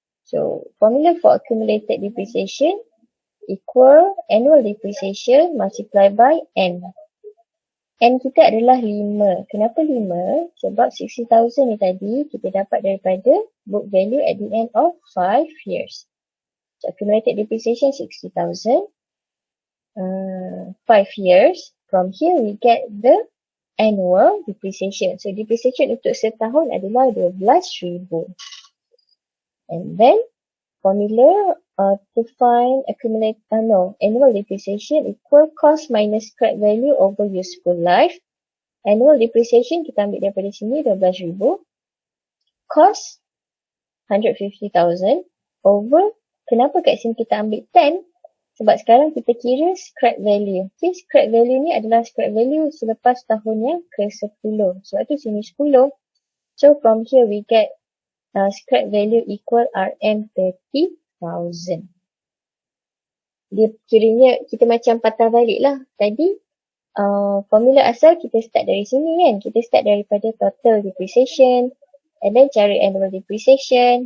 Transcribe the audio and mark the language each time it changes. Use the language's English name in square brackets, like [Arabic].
[English] So, formula for accumulated depreciation equal annual depreciation multiplied by N. [Malay] N kita adalah 5. Kenapa 5? Sebab 60,000 ni tadi kita dapat daripada [English] book value at the end of 5 years. So, accumulated depreciation 60,000. 5 years. From here we get the annual depreciation. So, depreciation [Malay] untuk setahun adalah [English] 12,000. And then, formula to find annual depreciation equal cost minus scrap value over useful life. [Malay] Annual depreciation kita ambil daripada sini 12,000. Cost 150,000 over, kenapa kat sini kita ambil 10? Sebab sekarang kita kira scrap value. Okay, scrap value ni adalah scrap value selepas tahun yang ke-10. Sebab tu sini 10. [English] So from here we get scrap value equal RM30,000. [Malay] Dia kiranya kita macam patah balik lah. Tadi formula asal kita start dari sini kan. Kita start daripada total depreciation and then cari annual depreciation.